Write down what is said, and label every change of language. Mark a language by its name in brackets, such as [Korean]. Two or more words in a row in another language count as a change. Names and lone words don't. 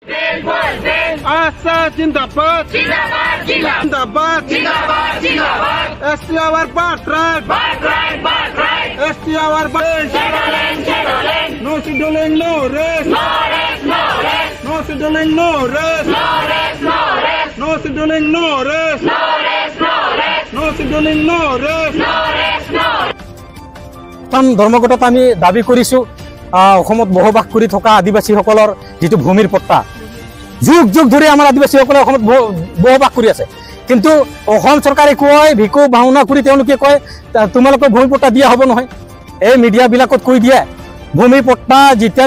[Hindi] आशा जिंदाबाद जिंदाबाद जिंदाबाद जिंदाबाद जिंदाबाद [English] ST our birthright ST our birthright no scheduling no rest no scheduling no rest no scheduling no rest no scheduling no rest [Assamese] ধৰ্মঘটত আমি দাবী কৰিছো অসমত বসবাস কৰি থকা আদিবাসীসকলৰ যেটো ভূমিৰ পট্টা যুগ যুগ ধৰি আমাৰ আদিবাসীসকলে অসমত বসবাস কৰি আছে কিন্তু অসম চৰকাৰে কয় ভিকু ভাওনা কৰি তেওঁলোকে কয় তোমালোকৰ ভূমি পট্টা দিয়া হ'ব নহয় এই মিডিয়া বিলাকত কৈ দিয়ে ভূমি পট্টা যেতিয়া